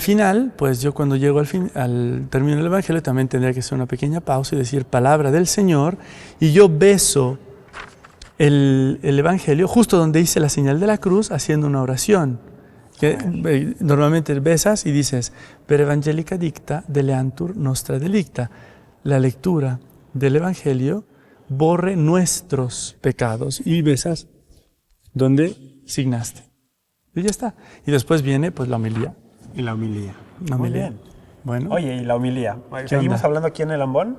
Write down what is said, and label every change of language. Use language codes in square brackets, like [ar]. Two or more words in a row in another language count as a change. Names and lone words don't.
[es] al final, pues yo cuando llego al término del Evangelio también tendría que hacer una pequeña pausa y decir palabra del Señor, y yo beso el Evangelio justo donde hice la señal de la cruz haciendo una oración. Que normalmente besas y dices, [la] per evangelica dicta deleantur nostra delicta. [es] La lectura del Evangelio borre nuestros pecados. Y besas donde signaste. Y ya está. Y después viene pues la homilía. Y la homilía. Muy bien. Bueno. Oye, ¿y la homilía? ¿Qué ¿Seguimos onda? hablando aquí en el ambón?